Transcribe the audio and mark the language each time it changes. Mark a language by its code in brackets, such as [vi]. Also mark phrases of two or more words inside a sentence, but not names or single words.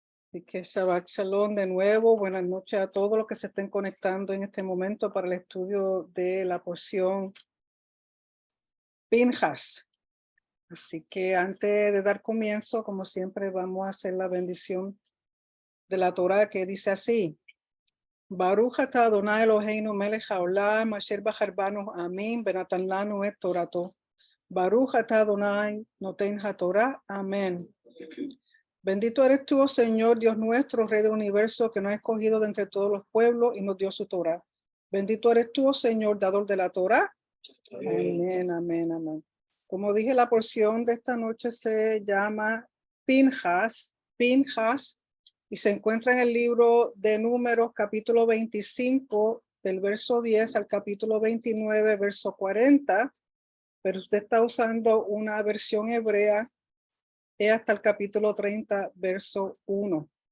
[es] Y que [he] שבת שלום [es] de nuevo. Buenas noches a todos los que se estén conectando en este momento para el estudio de la porción Pinjas. Así que antes de dar comienzo, como siempre, vamos a hacer la bendición de la Torah que dice así. [he] ברוך אתה אדני אלוהינו מלך העולם אשר בחר בנו העמים ונתן לנו את תורתו. ברוך אתה אדני נותן התורה. [es] Amén. Bendito eres tú, oh Señor, Dios nuestro, Rey del universo, que nos ha escogido de entre todos los pueblos y nos dio su Torah. Bendito eres tú, oh Señor, dador de la Torah. Amén, amén, amén. Como dije, la porción de esta noche se llama Pinjas, y se encuentra en el libro de Números, capítulo 25, del verso 10 al capítulo 29, verso 40, pero usted está usando una versión hebrea hasta el capítulo 30, verso 1.